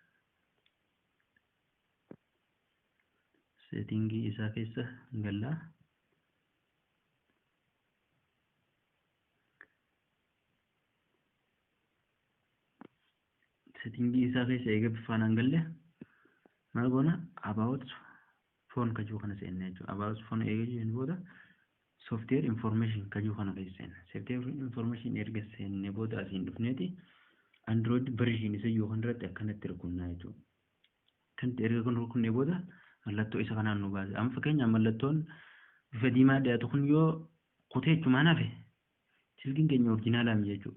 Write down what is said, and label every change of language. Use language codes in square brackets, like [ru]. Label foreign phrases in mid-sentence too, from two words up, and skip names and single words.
[om] Seetingii isaa keessa galla. Seetingii isaa keessa eega bifaan hangalle maal goona [en] about phone [om] kajuu kana seenne jechuudha. [en] About phone [om] eega jennu booda [en] software information [om] kajuu kana keessa seenne. [en] Software information [om] erga seenne booda asiin dhufneeti [en] Android version [om] isa yookaan irratti akkanatti rukunnaa jechuudha. Kan erga kun rukunnee booda mallattoo isa kanaan nu baase. Amma fakkeenyaaf mallattoon bifa diimaa dhiyaatu kun yoo kutee jechumaan hafe silkiin keenya oriijinaalaa miti jechuudha.